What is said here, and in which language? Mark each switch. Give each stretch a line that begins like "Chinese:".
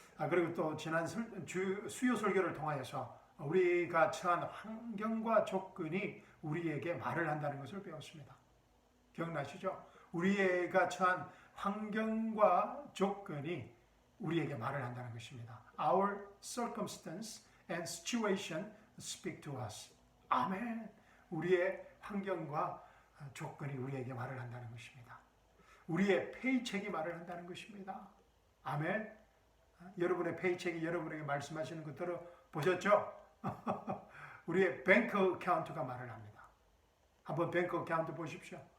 Korean: 그리고 또 지난 수요 설교를 통하여서 우리가 처한 환경과 조건이 우리에게 말을 한다는 것을 배웠습니다. 기억나시죠? 우리가 처한 환경과 조건이 우리에게 말을 한다는 것입니다.
English: Our circumstance and situation speak to us.
Korean: 아멘. 우리의 환경과 조건이 우리에게 말을 한다는 것입니다. 우리의 페이첵이 말을 한다는 것입니다. 아멘. 여러분의 페이첵이 여러분에게 말씀하시는 것 들어보셨죠? 우리의 뱅크 어카운트가 말을 합니다. 한번 뱅크 어카운트 보십시오.